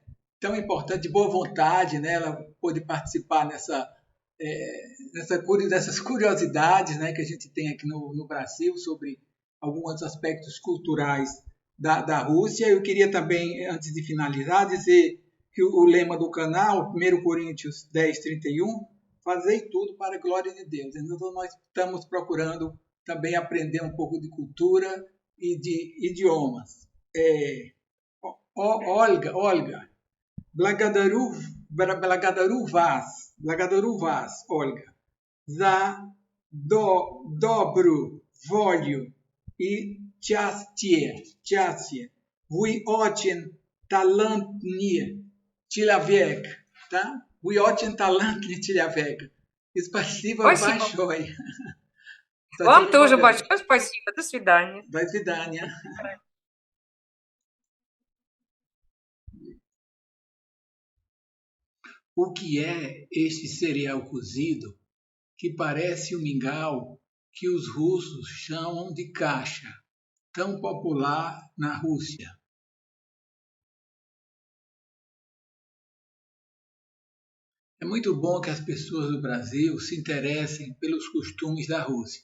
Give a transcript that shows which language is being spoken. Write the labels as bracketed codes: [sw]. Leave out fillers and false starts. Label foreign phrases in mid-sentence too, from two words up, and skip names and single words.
[pt] Tão importante, de boa vontade, né? Ela pôde participar dessas curiosidades, né, que a gente tem aqui no Brasil sobre alguns aspectos culturais da Rússia. Eu queria também, antes de finalizar, dizer que o lema do canal, 1 Coríntios 10:31, fazei tudo para a glória de Deus. Então, nós estamos procurando também aprender um pouco de cultura e de idiomas. [ru] Olga, благодарю вас, Olga, за добрую волю и счастье. Вы очень талантливый человек, да? Вы очень талантливый человек. Спасибо большое. Вам тоже большое спасибо. До свидания. До свидания. [pt] O que é este cereal cozido que parece o mingau que os russos chamam de kasha, tão popular na Rússia? É muito bom que as pessoas do Brasil se interessem pelos costumes da Rússia.